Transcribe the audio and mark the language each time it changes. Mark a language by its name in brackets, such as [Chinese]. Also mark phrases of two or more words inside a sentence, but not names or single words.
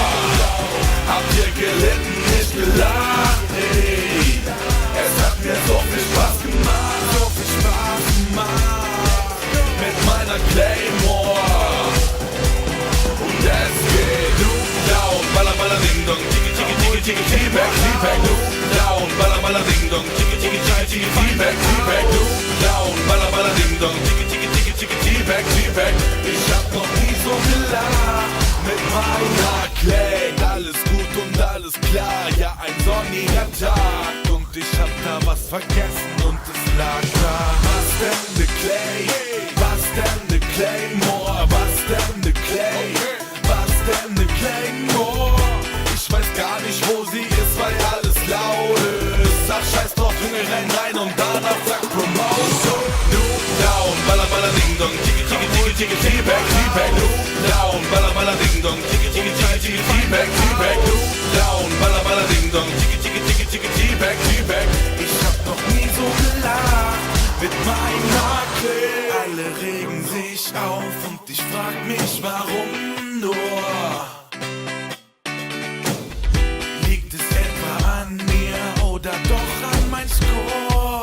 [German] Habt ihr gelitten, nicht gelacht, ey. Es hat mir so viel Spaß gemacht, so viel Spaß gemacht. Mit meiner Claymore. Und es geht [English] Loop down, [German] balla balla ding dong, [English] tiki tiki tiki tiki Feedback, Feedback, Loop down, balla balla ding dong, tiki tiki tiki tiki Feedback, Feedback, Loop down, balla balla ding dong, tiki tiki tiki tiki Feedback, Feedback. [German] Ich hab noch nie so gelacht mit meiner Clay. Alles gut und alles klar, ja ein sonniger Tag. Und ich hab da was vergessen und es lag da. Was denn ne Clay? Was denn ne Claymore? Was denn ne Clay? Was denn ne Claymore? Ich weiß gar nicht, wo sie ist, weil alles laut ist. Sag scheiß drauf, Junge, renn rein und danach sag Promotion. [English] Loop down, balla balla ding dong, tiki tiki tiki tiki Feedback, Feedback, Loop down, balla balla ding dong, tiki tiki tiki tiki Feedback, Feedback, Loop down, balla balla ding dong, tiki tiki tiki tiki Feedback, Feedback. [German] Ich hab noch nie so gelacht mit meiner Clay. Alle regen sich auf und ich frag mich, warum nur? Liegt es etwa an mir oder doch an mein Score?